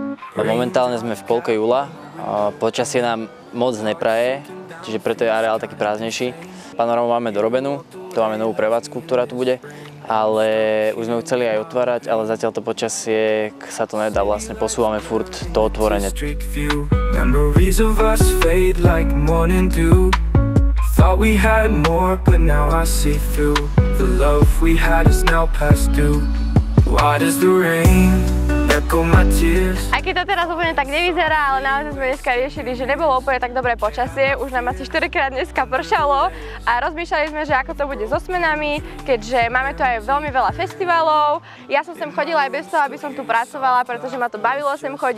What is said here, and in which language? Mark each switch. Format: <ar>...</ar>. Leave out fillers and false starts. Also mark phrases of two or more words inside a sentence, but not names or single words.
<sk>Momentálne sme v polke júla, počasie nám moc nepraje, čiže preto je areál taký prázdnejší. Panorámu máme dorobenú, to máme novú prevádzku, ktorá tu bude, ale už sme ju chceli aj otvárať, ale zatiaľ to počasie sa to nedá, vlastne posúvame furt to otvorenie.</sk> <en>Thought we had more, but now I see through. The love we had is now past due. Why does the rain echo my tears?</en> <sk>Aj keď to teraz úplne tak nevyzerá, ale naozaj sme dneska riešili, že nebolo úplne tak dobré počasie. Už nám asi 4-krát dneska pršalo a rozmýšľali sme, že ako to bude so smenami, keďže máme tu aj veľmi veľa festivalov. Ja som sem chodila aj bez toho, aby som tu pracovala, pretože ma to bavilo sem chodiť.</sk>